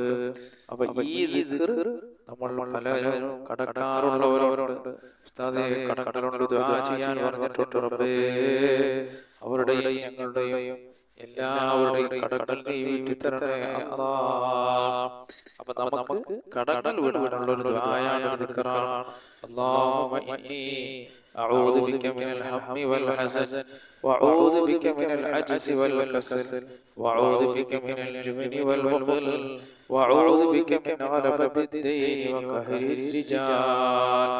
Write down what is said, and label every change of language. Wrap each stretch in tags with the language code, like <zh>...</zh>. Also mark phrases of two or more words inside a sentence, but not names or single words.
<ml>അപ്പൊ ഈ ദിക്ർ നമ്മൾ പലരും കടക്കാറുള്ളവരോട് ഉസ്താദേ കടകളുണ്ട് ദുആ ചെയ്യാൻ പറഞ്ഞിട്ടുണ്ട്. റബ്ബേ അവരുടെയും ഞങ്ങളുടെയും എല്ലാവരുടെയും കടങ്ങൾ നീ വീട്ടി തരണേ അല്ലാഹ്. അപ്പൊ നമുക്ക് കടങ്ങൾ വിടാനുള്ള ഒരു ദുആയാണ്, ദിക്റാണ്.</ml> <ar>اللهم إني أعوذ بك من الهم والحزن وأعوذ بك من العجز والكسل وأعوذ بك من الجبن والبخل وأعوذ بك من غلبة الدين وقهر الرجال.</ar>